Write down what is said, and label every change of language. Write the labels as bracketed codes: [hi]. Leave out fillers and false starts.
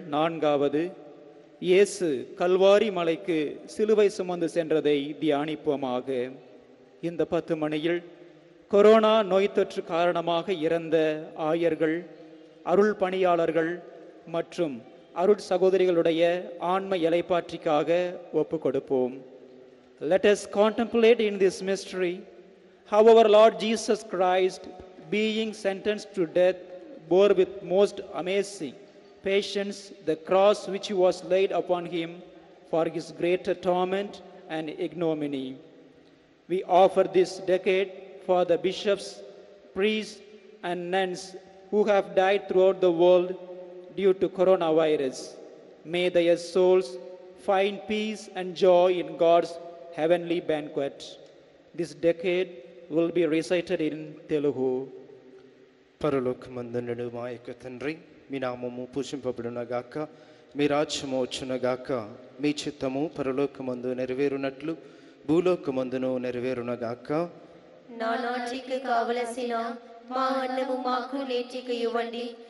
[ta] நான்காவது, இயேசு கல்வாரி மலைக்கு சிலுவை சுமந்து சென்றதை தியானிப்போமாக. இந்த 10 மணியில் கொரோனா நோய் தொற்று காரணமாக இறந்த ஆயர்கள், அருள் பணியாளர்கள் மற்றும் அருட் சகோதரிகளுடைய ஆன்ம இலைப்பாற்றிக்காக ஒப்பு கொடுப்போம். [en] Let us contemplate in this mystery how our Lord Jesus Christ, being sentenced to death, bore with most amazing patience the cross which was laid upon him for his greater torment and ignominy. We offer this decade for the bishops, priests, and nuns who have died throughout the world due to coronavirus. May their souls find peace and joy in God's heavenly banquet. This decade will be recited in Telugu. [te] పరలోకమందుండు మా యొక్క తండ్రి, మీ నామము పూజింపబడునగాక, మీ రాజ్యము వచ్చునగాక, మీ చిత్తము పరలోకమందు నెరవేరునట్లు భూలోకమందును నెరవేరునగాక. నానాటికి కావలసిన మా అన్నము మాకు నేటికి ఇవ్వండి.